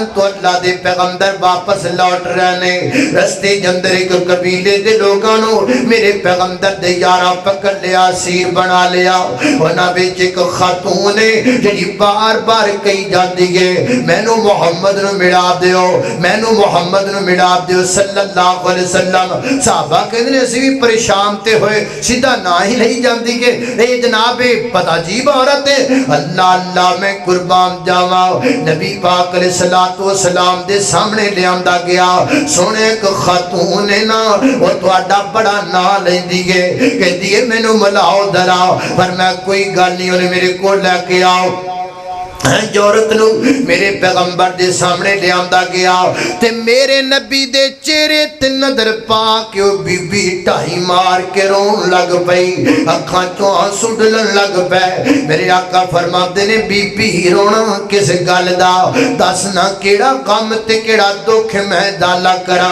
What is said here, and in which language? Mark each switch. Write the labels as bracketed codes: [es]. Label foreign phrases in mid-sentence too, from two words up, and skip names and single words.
[pa] تو اللہ دے پیغمبر واپس لوٹ رہنے رستے جندر ایک قبیلے دے لوگاں نو میرے پیغمبر دے یاراں پکڑ لیا سیر بنا لیا انہاں وچ ایک خاتون جڑی بار بار کئی جاندی ہے میں نو محمد نو ملا دیو میں نو محمد نو ملا دیو [ar] صلی اللہ علیہ وسلم [pa] صحابہ کہندے نے اسی بھی پریشان تے ہوئے سیدھا نہ ہی نہیں جاندی کہ اے جناب پتہ عجیب عورت ہے اللہ اللہ میں قربان جاواں نبی پاک [ar] علیہ الصلوۃ والسلام [pa] دے سامنے لے آندا گیا سونے ایک خاتون ہے نا او تہاڈا بڑا نام لیندی ہے کہندی ہے مینوں ملاؤ ذرا پر میں کوئی گل نہیں اونے میرے کول لے کے آؤ عورت نوں میرے پیغمبر دے سامنے لے آندا گیا تے میرے نبی دے چہرے تے نظر پا کے او بی بی ڈھائی مار کے رون لگ پئی، اکھاں چوں آنسو ڈلن لگ پے. میرے آقا فرماتے نے بی بی رونا کس گل دا، دس نا کیہڑا غم تے کیہڑا دکھ میں دالا کراں.